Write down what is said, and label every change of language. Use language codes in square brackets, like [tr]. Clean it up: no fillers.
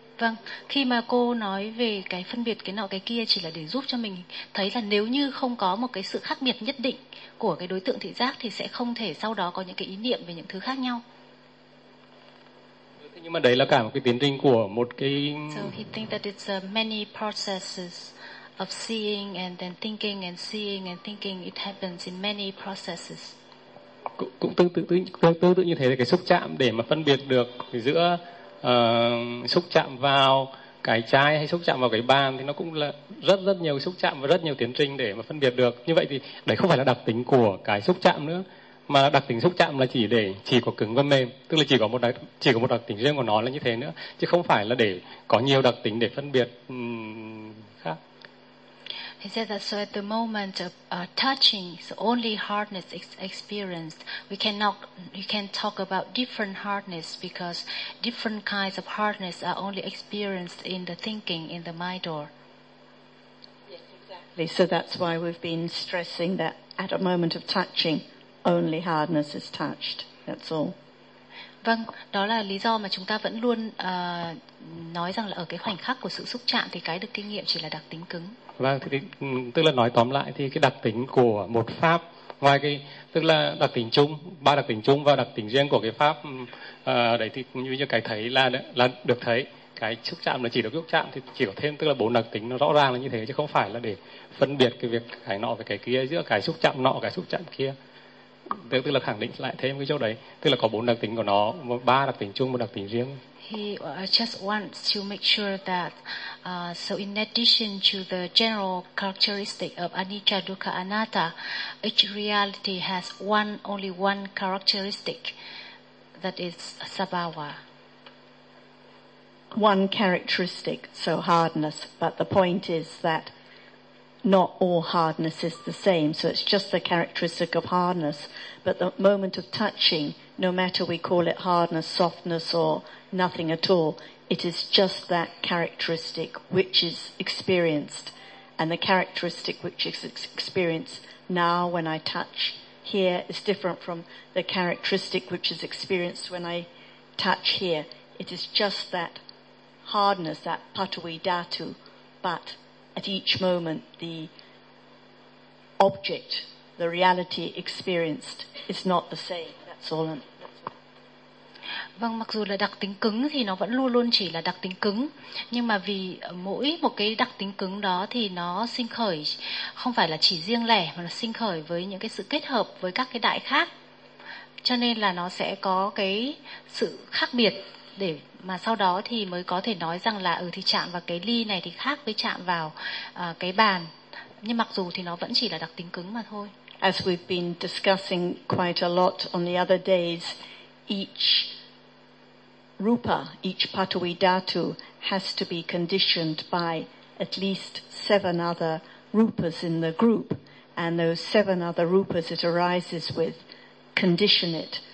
[vi] Vâng, khi mà cô nói về cái phân biệt cái nọ cái kia chỉ là để giúp cho mình thấy là nếu như không có một cái sự khác biệt nhất định của cái đối tượng thị giác thì sẽ không thể sau đó có những cái ý niệm về những thứ khác nhau. Nhưng mà đấy là cả một cái tiến trình của một cái. [en] So he thinks that it's many processes of seeing and then thinking and seeing and thinking. It happens in many processes. [vi] Cũng tương tự như thế, là cái xúc chạm để mà phân biệt được giữa xúc chạm vào cái chai hay xúc chạm vào cái bàn thì nó cũng là rất rất nhiều xúc chạm và rất nhiều tiến trình để mà phân biệt được. Như vậy thì đấy không phải là đặc tính của cái xúc chạm nữa, mà đặc tính xúc chạm là chỉ có cứng và mềm, tức là chỉ có một đặc tính riêng của nó là như thế nữa, chứ không phải là để có nhiều đặc tính để phân biệt khác. [en] He said that so at the moment of touching, so only hardness experienced, we can talk about different hardness because different kinds of hardness are only experienced in the thinking, in the mind door. Yes, exactly. So that's why we've been stressing that at a moment of touching, only hardness is touched. That's all. [vi] Vâng, đó là lý do mà chúng ta vẫn luôn nói rằng là ở cái khoảnh khắc của sự xúc chạm thì cái được kinh nghiệm chỉ là đặc tính cứng. Vâng, thì tức là nói tóm lại thì cái đặc tính của một pháp ngoài cái tức là đặc tính chung, ba đặc tính chung và đặc tính riêng của cái pháp đấy, thì như như cái thấy là được thấy, cái xúc chạm là chỉ được xúc chạm, thì chỉ có thêm tức là bốn đặc tính nó rõ ràng là như thế, chứ không phải là để phân biệt cái việc cái nọ với cái kia, giữa cái xúc chạm nọ cái xúc chạm kia. Tức là khẳng định lại thêm cái chỗ đấy, tức là có bốn đặc tính của nó, ba đặc tính chung, một đặc tính riêng. [en] He just wants to make sure that, so in addition to the general characteristic of anicca, dukkha, anatta, each reality has one, only one characteristic, that is sabhava. One characteristic, so hardness, but the point is that not all hardness is the same, so it's just the characteristic of hardness, but the moment of touching, no matter we call it hardness, softness, or nothing at all, it is just that characteristic which is experienced. And the characteristic which is experienced now when I touch here is different from the characteristic which is experienced when I touch here. It is just that hardness, that patui datu, but at each moment the object, the reality experienced is not the same. That's all. [vi] Vâng, mặc dù là đặc tính cứng thì nó vẫn luôn luôn chỉ là đặc tính cứng, nhưng mà vì mỗi một cái đặc tính cứng đó thì nó sinh khởi không phải là chỉ riêng lẻ, mà nó sinh khởi với những cái sự kết hợp với các cái đại khác, cho nên là nó sẽ có cái sự khác biệt, để mà sau đó thì mới có thể nói rằng là thì chạm vào cái ly này thì khác với chạm vào cái bàn, nhưng mặc dù thì nó vẫn chỉ là đặc tính cứng mà thôi. [en] As we've been discussing quite a lot on the other days, each rupa, each patui datu has to be conditioned by at least seven other rupas in the group, and those seven other rupas it arises with condition it.